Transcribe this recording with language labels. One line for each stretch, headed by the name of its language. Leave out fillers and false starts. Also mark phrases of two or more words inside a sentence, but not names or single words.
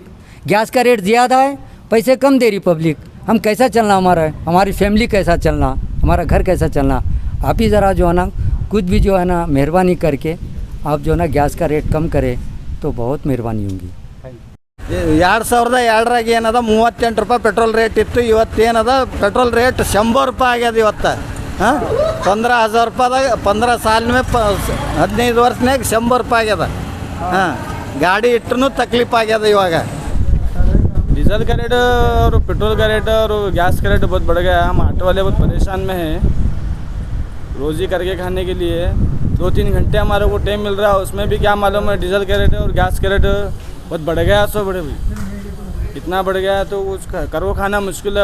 Hindi: गैस का रेट ज़्यादा है, पैसे कम दे रही पब्लिक। हम कैसा चलना, हमारी फैमिली कैसा चलना, हमारा घर कैसा चलना? आप ही ज़रा जो है ना कुछ भी जो है ना मेहरबानी करके आप जो है ना गैस का रेट कम करें तो बहुत मेहरबानी होगी।
Kannada: 2002 ಏನದ 38 ರೂಪಾಯಿ
English: petrol rate
Kannada: ಇತ್ತು. ಇವತ್ತೇನದ
English: petrol rate
Kannada: 100 ರೂಪಾಯಿ ಆಗ್ಯದ ಇವತ್ತು. ಹಾಂ 15,000 ರೂಪಾಯಿದಾಗ
Hindi: 15 साल में
Kannada: 15 ವರ್ಷನಾಗ 100 ರೂಪಾಯಿ ಆಗ್ಯದ. ಹಾಂ ಗಾಡಿ ಇಟ್ಟರೂ ತಕ್ಲೀಫ್ ಆಗ್ಯದ ಇವಾಗ.
Hindi: डीजल का रेट और पेट्रोल का रेट और गैस का रेट बहुत बढ़ गया है। हम ऑटो वाले बहुत परेशान में हैं। रोज़ी करके खाने के लिए 2-3 घंटे हमारे को टाइम मिल रहा है, उसमें भी क्या मालूम है डीजल का रेट और गैस का रेट बहुत बढ़ गया। 100 बड़े भाई इतना बढ़ गया तो उसका करो खाना मुश्किल है।